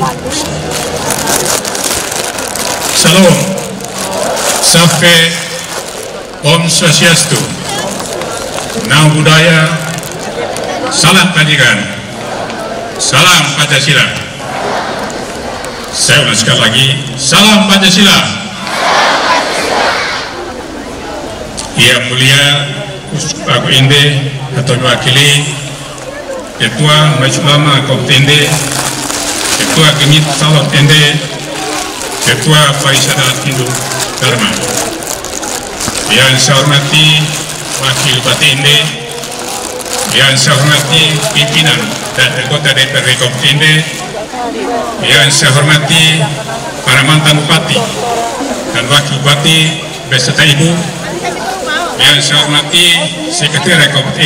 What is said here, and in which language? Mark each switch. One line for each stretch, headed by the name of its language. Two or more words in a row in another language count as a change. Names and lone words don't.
Indonesian: Salam, Safe,
Sanskrit: Om Swastiastu,
Pali: Namo Buddhaya,
Indonesian: Salam Kebajikan, Salam Pancasila. Saya ulang sekali lagi, Salam Pancasila. Yang mulia Pak Inde atau mewakili Ketua Majelis Ulama Kabupaten Ende, Ketua Genit Salot Ende, Ketua Pariwisata Hindu Dharma. Yang saya hormati Wakil Bupati Ende, yang saya hormati pimpinan dan anggota DPRD Kabupaten Ende, yang saya hormati para mantan bupati dan wakil bupati beserta ibu, yang saya hormati Sekretariat Kabupaten